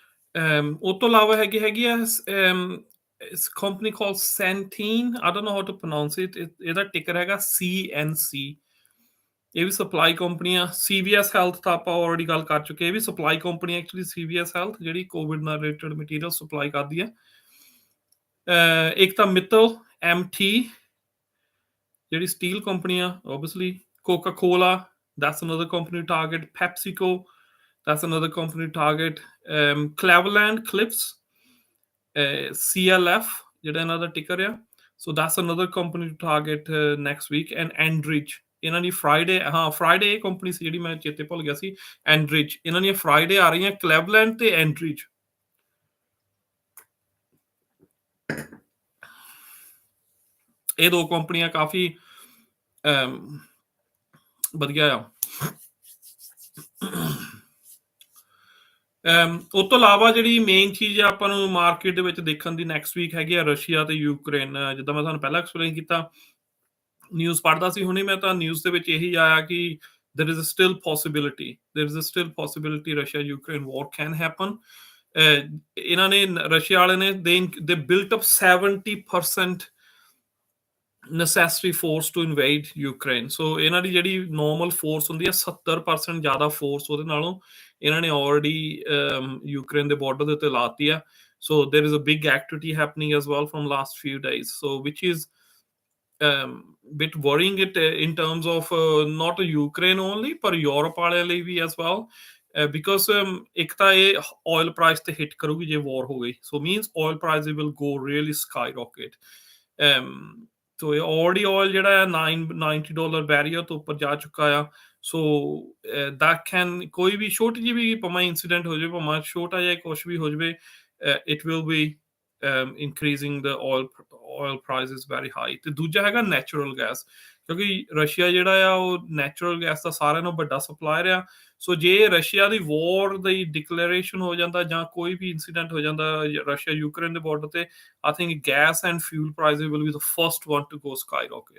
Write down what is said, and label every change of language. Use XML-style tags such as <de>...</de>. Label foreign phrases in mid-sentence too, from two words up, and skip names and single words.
<pa>ਉਹ ਤੋਂ ਇਲਾਵਾ ਹੈਗੀ ਆ ਇਸ</pa> <en>company called</en> <pa>Centene,</pa> <en>I don't know how to pronounce it,</en> <pa>ਇਹਦਾ ਟਿਕਰ ਹੈਗਾ CNC। ਇਹ ਵੀ ਸਪਲਾਈ ਕੰਪਨੀ ਆ। CVS ਹੈਲਥ ਤਾਂ ਆਪਾਂ ਆਲਰੇਡੀ ਗੱਲ ਕਰ ਚੁੱਕੇ, ਇਹ ਵੀ</pa> <en>supply company actually</en> <pa>CVS ਹੈਲਥ, ਜਿਹੜੀ ਕੋਵਿਡ ਨਾਲ</pa> <en>related material supply</en> <pa>ਕਰਦੀ ਆ। ਇੱਕ ਤਾਂ ਮਿੱਤਲ MT, ਜਿਹੜੀ ਸਟੀਲ ਕੰਪਨੀ ਆ obviously, Coca-Cola,</pa> <en>that's another company to target,</en> <pa>PepsiCo,</pa> <en>that's another company to target,</en> <pa>Cleveland Cliffs, CLF ਜਿਹੜਾ ਇਹਨਾਂ ਦਾ ਟਿਕਰ ਆ,</pa> <en>so that's another company to target next week, and Enbridge,</en> <pa>ਇਹਨਾਂ ਦੀ ਫਰਾਈਡੇ ਇਹ ਕੰਪਨੀ ਸੀ ਜਿਹੜੀ ਮੈਂ ਚੇਤੇ ਭੁੱਲ ਗਿਆ ਸੀ, Enbridge, ਇਹਨਾਂ ਦੀਆਂ ਫਰਾਈਡੇ ਆ ਰਹੀਆਂ, Cleveland ਤੇ Enbridge। ਇਹ ਦੋ ਕੰਪਨੀਆਂ ਕਾਫੀ ਵਧੀਆ ਆ। ਉਹ ਤੋਂ ਇਲਾਵਾ ਜਿਹੜੀ ਮੇਨ ਚੀਜ਼ ਆ ਆਪਾਂ ਨੂੰ ਮਾਰਕੀਟ ਦੇ ਵਿੱਚ ਦੇਖਣ ਦੀ ਨੈਕਸਟ ਵੀਕ ਹੈਗੀ ਆ, ਰਸ਼ੀਆ ਤੇ ਯੂਕਰੇਨ। ਜਿੱਦਾਂ ਮੈਂ ਤੁਹਾਨੂੰ ਪਹਿਲਾਂ ਐਕਸਪਲੇਨ ਕੀਤਾ, ਨਿਊਜ਼ ਪੜ੍ਹਦਾ ਸੀ ਹੁਣੇ ਮੈਂ, ਤਾਂ ਨਿਊਜ਼ ਦੇ ਵਿੱਚ ਇਹੀ ਆਇਆ ਕਿ</pa> <en>there is a still possibility Russia Ukraine war can happen।</en> <pa>ਇਹਨਾਂ ਨੇ ਰਸ਼ੀਆ ਵਾਲੇ ਨੇ</pa> <en>they built up 70% necessary force to invade Ukraine,</en> <pa>so ਇਹਨਾਂ ਦੀ ਜਿਹੜੀ</pa> <en>normal force</en> <pa>ਹੁੰਦੀ ਹੈ 70% ਜ਼ਿਆਦਾ force ਉਹਦੇ ਨਾਲੋਂ ਇਹਨਾਂ ਨੇ already Ukraine ਦੇ border ਦੇ ਉੱਤੇ ਲਾਤੀ ਆ।</pa> <en>so there is a big activity happening as well from last few days, so which is bit worrying it in terms of not Ukraine only</en> <pa>ਪਰ Europe ਵਾਲਿਆਂ ਲਈ ਵੀ</pa> <en>as well, because</en> <pa>ਇੱਕ ਤਾਂ ਇਹ oil price ਤੇ hit ਕਰੂਗੀ ਜੇ war ਹੋ ਗਈ,</pa> <en>so means oil prices will go really skyrocket। so already</en> <pa>oil ਜਿਹੜਾ ਹੈ $90 ਬੈਰੀਅਰ ਤੋਂ ਉੱਪਰ ਜਾ ਚੁੱਕਾ ਆ।</pa> <en>so that can</en> <pa>ਕੋਈ ਵੀ ਛੋਟੀ ਜਿਹੀ ਵੀ ਭਾਵੇਂ incident ਹੋ ਜਾਵੇ, ਭਾਵੇਂ ਛੋਟਾ ਜਿਹਾ ਕੁਛ ਵੀ ਹੋ ਜਾਵੇ,</pa> <en>it will be increasing the oil prices very high।</en> <pa>ਤੇ ਦੂਜਾ ਹੈਗਾ ਨੈਚੁਰਲ ਗੈਸ, ਕਿਉਂਕਿ ਰਸ਼ੀਆ ਜਿਹੜਾ ਆ ਉਹ ਨੈਚੁਰਲ ਗੈਸ ਦਾ ਸਾਰਿਆਂ ਨਾਲੋਂ ਵੱਡਾ ਸਪਲਾਇਰ ਆ। ਸੋ ਜੇ ਰਸ਼ੀਆ ਦੀ ਵਾਰ ਦੀ ਡਿਕਲੇਰੇਸ਼ਨ ਹੋ ਜਾਂਦਾ ਜਾਂ ਕੋਈ ਵੀ ਇਨਸੀਡੈਂਟ ਹੋ ਜਾਂਦਾ ਰਸ਼ੀਆ ਯੂਕਰੇਨ ਦੇ ਬਾਰਡਰ ਤੇ,</pa> <en>I think gas and fuel prices will be the first one to go sky rocket.</en>